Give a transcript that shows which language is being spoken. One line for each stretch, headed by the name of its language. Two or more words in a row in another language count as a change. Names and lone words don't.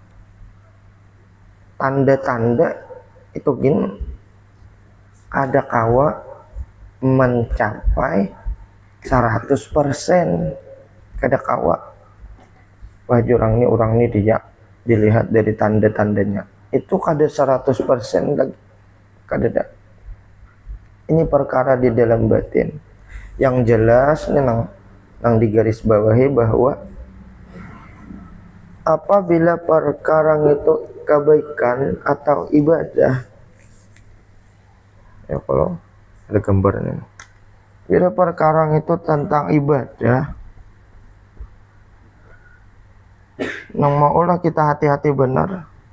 Banjar: Tanda-tanda itu gini kada kawa mencapai 100%, kada kawa.
Indonesian: Wah orang ini dia dilihat dari tanda-tandanya itu kada 100% lagi,
Banjar: kada ada.
Indonesian: Ini perkara di dalam batin. Yang jelas ini nang digaris bawahi bahwa apabila perkara itu kebaikan atau ibadah, ya kalau ada gambarnya, bila perkara itu tentang ibadah, nang maulah kita hati-hati benar.